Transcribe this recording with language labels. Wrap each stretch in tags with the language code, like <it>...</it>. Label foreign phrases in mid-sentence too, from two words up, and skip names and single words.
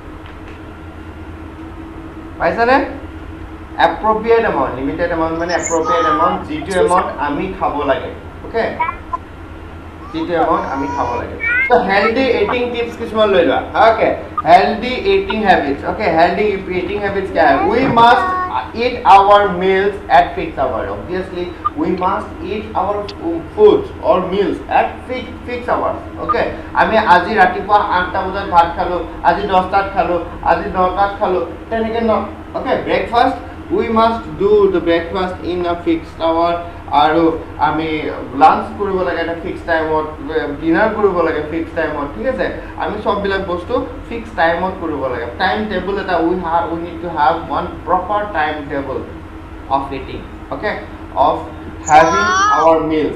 <as>পাইছানে?</as> <en>appropriate amount, limited amount</en> <as>মানে</as> <en>appropriate amount,</en> <as>যিটো এমাউণ্ট আমি খাব লাগে, অ'কে, যিটো এমাউণ্ট আমি খাব লাগে।</as> <en>So healthy eating tips</en> <as>কিছুমান লৈ লোৱা।</as> <en>Okay, healthy eating habits. Okay, healthy eating habits</en> <hi>क्या है?</hi> <en>We must eat our meals at fixed hour. Obviously, we must eat our foods or meals at fixed hours.</en> <as>Okay, আমি আজি ৰাতিপুৱা 8টা বজাত ভাত খালো, আজি 10টাত খালো, আজি 9টাত খালো, তেনেকে ন।</as> <en>Okay, breakfast, we must do the breakfast in a fixed hour.</en> <as>আৰু আমি লাঞ্চ কৰিব লাগে এটা</as> <en>fix time,</en> <as>ডিনাৰ কৰিব লাগে</as> <en>fix time,</en> <as>ঠিক আছে। আমি চববিলাক বস্তু</as> <en>fix time</en> <as>কৰিব লাগে।</as> <en>Time table এটা we need to have one proper time table of eating, okay, of having our meals।</en>